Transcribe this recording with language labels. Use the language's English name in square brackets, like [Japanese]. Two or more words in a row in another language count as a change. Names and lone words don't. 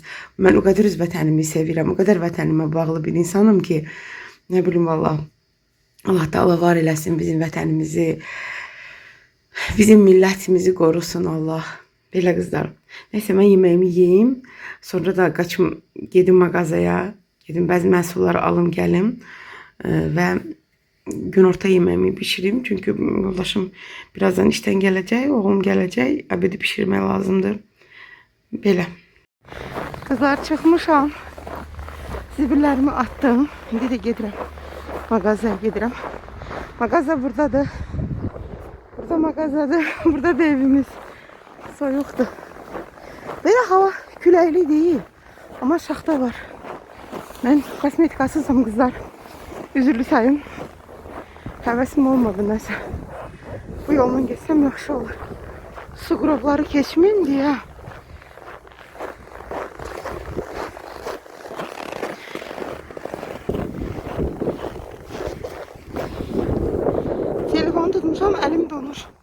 [Azerbaijani] Mən o qədər öz vətənimi sevirəm, o qədər vətənimə bağlı bir insanım ki, nə bilim valla, Allah Teala var eləsin bizim vətənimizi, bizim millətimizi qorusun Allah. Belə qızlar. Neyse, mən yeməyimi yeyim. Sonra da qaçım, gedim mağazaya, gedim bəzi məhsulları alım gəlim və günorta yemeğimi pişireyim. [Turkish] Çünkü yoldaşım birazdan işten gelecek, oğlum gelecek. [Azerbaijani] Abedi pişirmeye lazımdır. [Turkish] Böyle. Kızlar çıkmışam. Zibillerimi attım. Şimdi de gedirəm. [Azerbaijani] Mağazaya gedirəm. Mağaza buradadır. Burada mağazadır. Burada da evimiz. Soyuqdur. [Turkish] Böyle hava küləkli değil. Ama şaxta var. Ben kosmetikasızım kızlar. [Azerbaijani] Üzürlü sayın. Həvəsim olmadı nəsə. Bu yoldan geçsem yaxşı olur. Su qrovları keçməyim deyə. Telefonu tutmuşam, əlim donur.